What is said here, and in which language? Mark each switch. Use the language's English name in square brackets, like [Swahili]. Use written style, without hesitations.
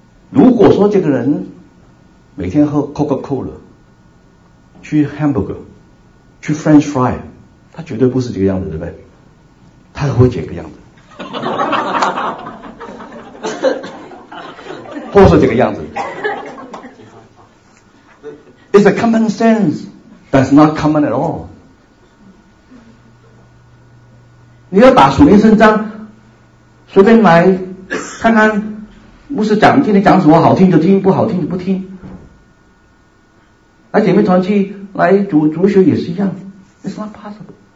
[Chinese] 如果说这个人每天喝 Coca-Cola， 去 Hamburger， 去 French Fry， 他绝对不是这个样子，对不对？他还会这个样子，或是这个样子。 [English] It's a common sense that's not common at all。 [Chinese] 你要打属灵胜仗，随便来看看牧师讲，今天讲什么好听就听，不好听就不听。来姐妹团去来主学也是一样， [English] It's not possible。